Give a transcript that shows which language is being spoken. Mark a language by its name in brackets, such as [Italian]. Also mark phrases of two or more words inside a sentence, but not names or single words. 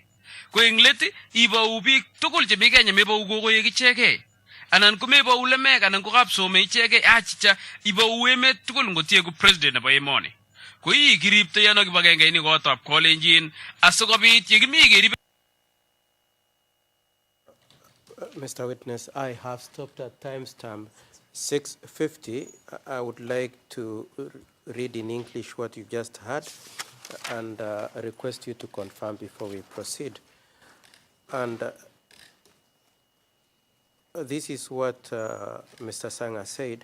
[Kalenjin] Ko eng let ibou biik tugul chemi Kenya mebou kokoek ichegei. Anan ko mebou lemek anan ko kapsome ichegei achicha ibou emet tugul ngotie ku president nebo emoni. Ko kiripto yano kibagenge ini kotab kolenjin asokobit yekimi kerib. [English] Mr. Witness, I have stopped at timestamp 6:50. I would like to read in English what you just heard and request you to confirm before we proceed. And this is what Mr. Sanga said.